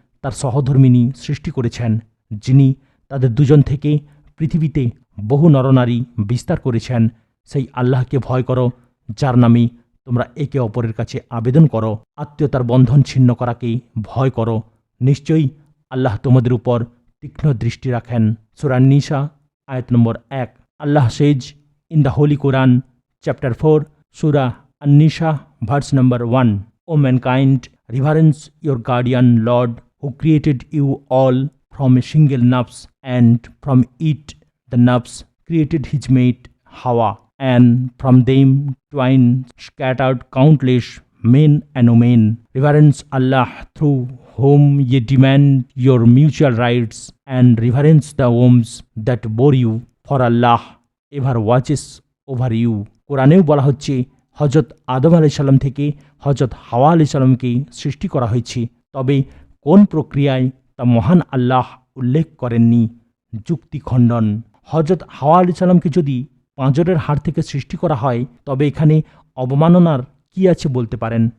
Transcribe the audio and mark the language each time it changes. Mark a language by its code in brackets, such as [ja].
[bn] তার সহধর্মিণী সৃষ্টি করেছেন, যিনি তাদের দুজন থেকে পৃথিবীতে বহু নরনারী বিস্তার করেছেন। সেই আল্লাহকে ভয় করো, যার নামে তোমরা একে অপরের কাছে আবেদন করো। আত্মীয়তার বন্ধন ছিন্ন করাকে ভয় করো। নিশ্চয়ই আল্লাহ তোমাদের উপর তীক্ষ্ণ দৃষ্টি রাখেন। সূরা নিসা আয়াত নম্বর 1। [en] Allah says in the holy Quran chapter 4 সূরা আন-নিসা verse number 1, O mankind, reverence your guardian Lord who created you all from a single nafs, and from it the nafs created his mate Hawa, and from them twine scattered countless men and women. Reverence Allah through whom ye demand your mutual rights, and reverence the wombs that bore you, for Allah ever watches over you. [bn] কোরআনেও বলা হচ্ছে হজরত আদম আলাইহিস সালাম থেকে হজরত হাওয়া আলাইহিস সালামকে সৃষ্টি করা হয়েছে, তবে কোন প্রক্রিয়ায় তা মহান আল্লাহ উল্লেখ করেননি। যুক্তি খণ্ডন। হজরত হাওয়া আলাইহিস সালামকে যদি পাঁজরের হাড় থেকে সৃষ্টি করা হয়, তবে এখানে অবমাননার কি আছে বলতে পারেন?